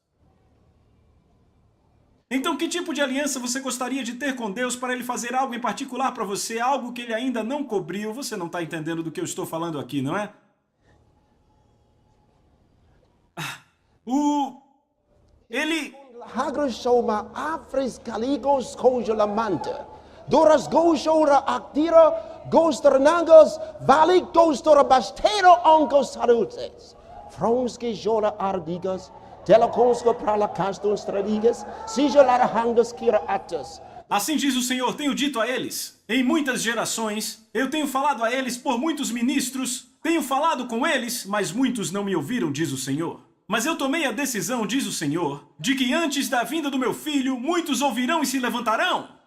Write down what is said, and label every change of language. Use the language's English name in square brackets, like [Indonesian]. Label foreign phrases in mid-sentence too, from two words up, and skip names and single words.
[Portuguese] Então, que tipo de aliança você gostaria de ter com Deus para Ele fazer algo em particular para você, algo que Ele ainda não cobriu? Você não está entendendo do que eu estou falando aqui, não é? Ele... Doras goshora actira, gosternangos, valik gostora bastero oncos salutes. Fronske jora ardigas, telaconsco prala caston stradigas, sigelara hangas kira atas. Assim diz o Senhor, tenho dito a eles, em muitas gerações, eu tenho falado a eles por muitos ministros, tenho falado com eles, mas muitos não me ouviram, diz o Senhor. Mas eu tomei a decisão, diz o Senhor, de que antes da vinda do meu filho, muitos ouvirão e se levantarão.